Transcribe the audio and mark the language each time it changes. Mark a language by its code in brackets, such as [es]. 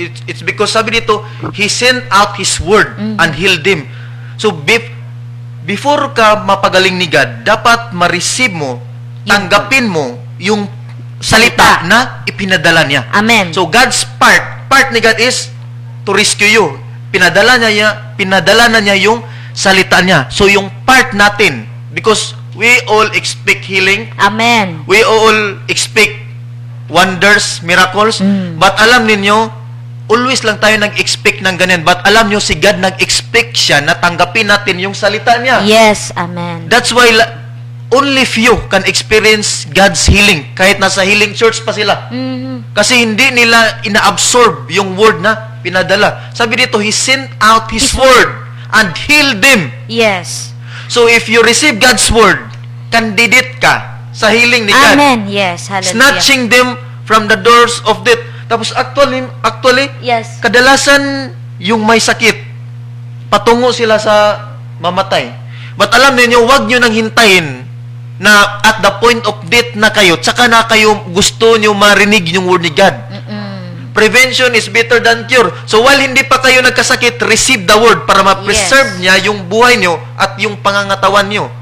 [en] It's because [tl] sabi dito, [en] He sent out His word and healed them. [tl] So, before ka mapagaling ni God, dapat ma-receive mo, tanggapin mo yung salita na ipinadala niya. Amen. [en] So, God's part ni God is to rescue you. [tl] Pinadala na niya yung salita niya. [en] So, [tl] yung part natin, [en] because we all expect healing, Amen. we all expect wonders, miracles, [tl] but alam ninyo, always lang tayo nag-expect ng ganyan. But alam nyo, si God nag-expect siya na tanggapin natin yung salita niya. [en] Yes, amen. That's why only few can experience God's healing. [tl] Kahit nasa healing church pa sila. Mhm. Kasi hindi nila ina-absorb yung word na pinadala. Sabi dito, [en] He sent out His word and healed them. Yes. So if you receive God's word, candidate ka sa healing ni God. Amen. Yes. Hallelujah. Snatching them from the doors of death. [tl] Tapos actually, [en] Yes. [tl] kadalasan yung may sakit, patungo sila sa mamatay. But alam niyo, wag niyo nang hintayin na [en] at the point of death [tl] na kayo, tsaka na kayo gusto niyo marinig yung word ni God. [en] Prevention is better than cure. [tl] So while hindi pa kayo nagkasakit, [en] receive the word [tl] para ma-preserve [en] Yes. [tl] niya yung buhay niyo at yung pangangatawan niyo.